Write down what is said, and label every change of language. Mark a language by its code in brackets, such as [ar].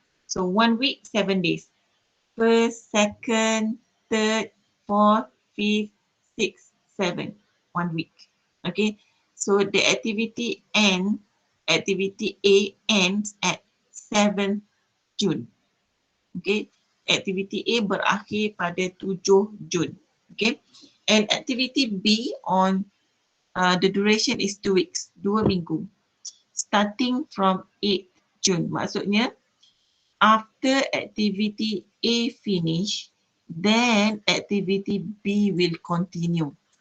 [en] So 1 week 7 days. 1st, 2nd, 3rd, 4th, 5th, 6th, 7th, 1 week. Okay, so the activity A ends at 7th June. [ms] Okay, activity A berakhir pada 7 Jun. [en] Okay, and activity B on the duration is 2 weeks, [ms] 2 minggu, [en] starting from 8th June. [ms] Maksudnya [en] after activity A finish, then activity B will continue.